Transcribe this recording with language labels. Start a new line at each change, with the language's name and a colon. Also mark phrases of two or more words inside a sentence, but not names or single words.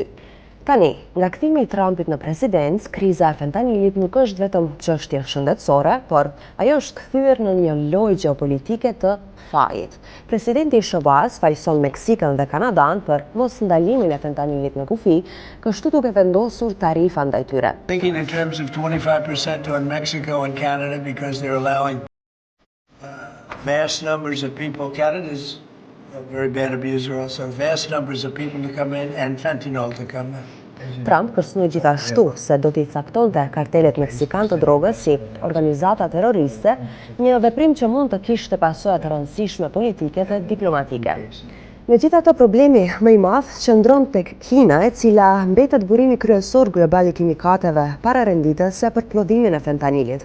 Albanian: Tani, nga kthimi i Trumpit në presidencë, kriza e fentanilit nuk është vetëm çështje shëndetësore, por ajo është kthyer në një lojë gjeopolitike të fajit. Presidenti i SBA-s fajson Meksikën dhe Kanadan për mos ndalimin e fentanilit në kufi, kështu duke vendosur tarifa ndaj tyre.
English: Thinking in terms of 25% on Mexico and Canada because they're allowing vast numbers of people. Canada is a very bad abuser also. Vast numbers of people to come in and fentanyl to come in.
Albanian: Trump kërcënoi gjithashtu se do t'i caktonte kartelet meksikan të drogës si organizata terroriste, një veprim që mund të kishte pasoja të rëndësishme politike dhe diplomatike. Megjithatë, problemi më i madh qëndron tek Kina, e cila mbetet burimi kryesor global i kimikateve pararenditëse për prodhimin e fentanilit.